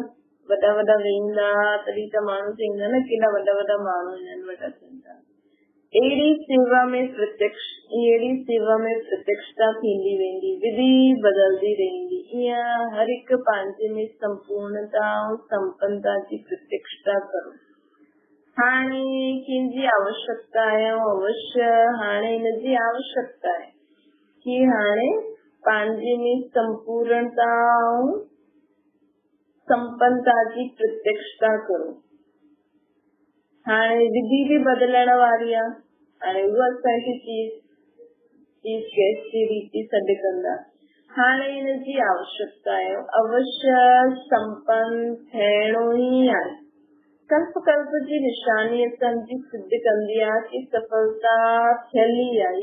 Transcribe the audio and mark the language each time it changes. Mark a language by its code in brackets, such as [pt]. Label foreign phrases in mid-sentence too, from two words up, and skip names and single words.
[sd] वॾा वॾा वेंदा तॾहिं त माण्हू चवंदा न केॾा वॾा वॾा माण्हू आहिनि, वॾा चवंदा। अहिड़ी सेवा में प्रत्यक्षता थींदी वेंदी, विधि बदलदी रहंदी। ईअं हर हिकु पंहिंजे में संपूर्णता ऐं संपन्नता जी प्रत्यक्षता करो। हाणे कंहिंजी आवश्यकता आहे, अवश्य हाणे हिनजी आवश्यकता आहे कि हाणे पंहिंजे में संपूर्णता ऐं संपन्नता की प्रत्यक्षता करो। हाणे विधि भी बदलण वारी आहे, हाणे उहा असांखे [en] chief guest [sd] जी रीति सॾु कंदा। हाणे हिनजी आवश्यकता आहे, अवश्य संपन्न थियणो ई आहे। कल्प कल्प जी निशानी असांजी सिद्ध कंदी आहे कि सफलता थियल ई आहे।